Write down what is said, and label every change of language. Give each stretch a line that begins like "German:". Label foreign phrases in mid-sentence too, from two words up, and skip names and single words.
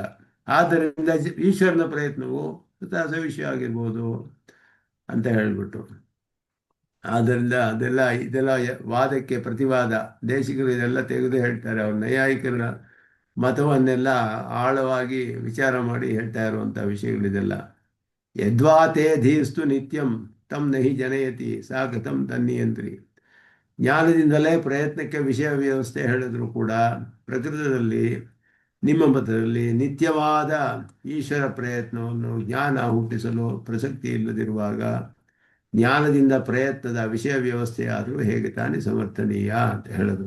Kannada: ಆದ್ದರಿಂದ ಈಶ್ವರನ ಪ್ರಯತ್ನವು ಸ್ವತಃ ಸವಿಷಯ ಆಗಿರ್ಬೋದು ಅಂತ ಹೇಳಿಬಿಟ್ಟು. ಆದ್ದರಿಂದ ಇದೆಲ್ಲ ವಾದಕ್ಕೆ ಪ್ರತಿವಾದ. ದೇಶಿಗರು ಇದೆಲ್ಲ ತೆಗೆದು ಹೇಳ್ತಾರೆ. ಅವ್ರ ನೈಯಾಯಿಕರ ಮತವನ್ನೆಲ್ಲ ಆಳವಾಗಿ ವಿಚಾರ ಮಾಡಿ ಹೇಳ್ತಾ ಇರುವಂಥ ವಿಷಯಗಳಿದೆಲ್ಲ.
Sanskrit: ಯದ್ವಾತೇ ಧೀಸ್ತು ನಿತ್ಯಂ ತಂ ನಹಿ ಜನಯತಿ ಸಾ ಕಥಂ ತನ್ನಿಯಂತ್ರಿ.
Kannada: ಜ್ಞಾನದಿಂದಲೇ ಪ್ರಯತ್ನಕ್ಕೆ ವಿಷಯ ವ್ಯವಸ್ಥೆ ಹೇಳಿದ್ರು ಕೂಡ ಪ್ರಕೃತದಲ್ಲಿ ನಿಮ್ಮ ಮತದಲ್ಲಿ ನಿತ್ಯವಾದ ಈಶ್ವರ ಪ್ರಯತ್ನವನ್ನು ಜ್ಞಾನ ಹುಟ್ಟಿಸಲು ಪ್ರಸಕ್ತಿ ಇಲ್ಲದಿರುವಾಗ ಜ್ಞಾನದಿಂದ ಪ್ರಯತ್ನದ ವಿಷಯ ವ್ಯವಸ್ಥೆ ಆದರೂ ಹೇಗೆ ತಾನೇ ಸಮರ್ಥನೀಯ ಅಂತ ಹೇಳಿದ್ರು.